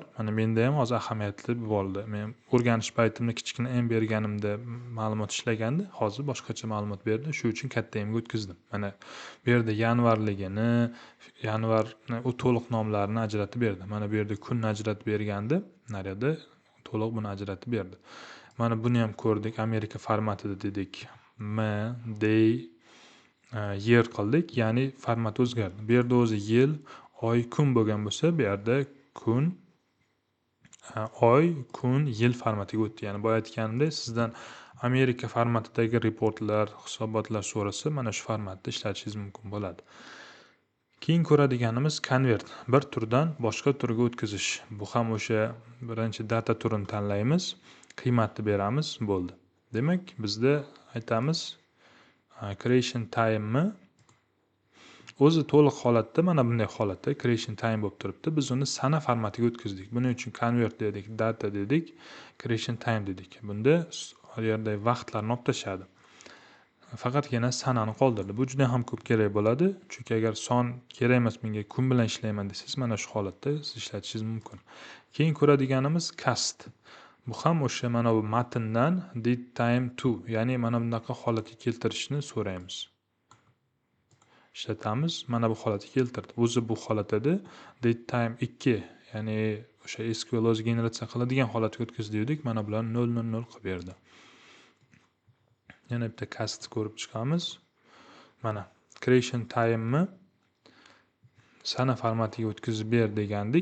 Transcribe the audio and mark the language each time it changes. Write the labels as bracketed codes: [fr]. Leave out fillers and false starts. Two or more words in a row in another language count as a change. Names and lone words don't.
[uz] Mana menda ham hozir ahamiyatli bo'ldi. Men o'rganish paytimda kichkina m berganimda ma'lumot ishlagandi, hozir boshqacha ma'lumot berdi. Shu uchun katta m ga o'tkazdim. Mana bu yerda yanvarligini, yanvarni u to'liq nomlarini ajratib berdi. Mana bu yerda kunni ajratib bergandi, naryoqda to'liq buni ajratib berdi. Mana buni ham ko'rdik, Amerika formatida dedik. M, [en] day, year [uz] qildik, ya'ni format o'zgardi. Bu yerda o'zi yil, oy, kun bo'lgan bo'lsa, bu yerda kun, oy, kun, yil formatiga o'tdi. Ya'ni boya aytganimdek, sizdan Amerika formatidagi reportlar, hisobotlar so'rasa, mana shu formatda ishlatishingiz mumkin bo'ladi. Keyin ko'radiganimiz convert, bir turdan boshqa turga o'tkazish. Bu ham o'sha birinchi data turini tanlaymiz, qiymatni beramiz, bo'ldi. Demak, bizda aytamiz [en] creation time'ni [uz] o'zi to'liq holatda mana bunday holatda [en] creation time [uz] bo'lib turibdi. Biz uni sana formatiga o'tkazdik. Buning uchun convert dedik, data dedik, [en] creation time dedik. [uz] Bunda har yerda vaqtlarni olib tashladi. Faqatgina sanani qoldirdi. Bu juda ham ko'p kerak bo'ladi. Chunki agar son kerak emas, menga kun bilan ishlayman desangiz, mana shu holatda siz ishlatishingiz mumkin. Keyin ko'radiganimiz cast. Bu ham o'sha mana bu matndan [en] date time to, [uz] ya'ni mana bunaqa holatga keltirishni so'raymiz. Ishlatamiz, mana bu holatga keltirdi. O'zi bu holat edi. [en] Date time 2, [uz] ya'ni o'sha SQL o'zi generatsiya qiladigan holatga o'tkazdik. Mana bularni 000 qilib berdi. Yana bitta cast ko'rib chiqamiz. Mana [en] creation time'ni [uz] sana formatiga o'tkazib ber degandik.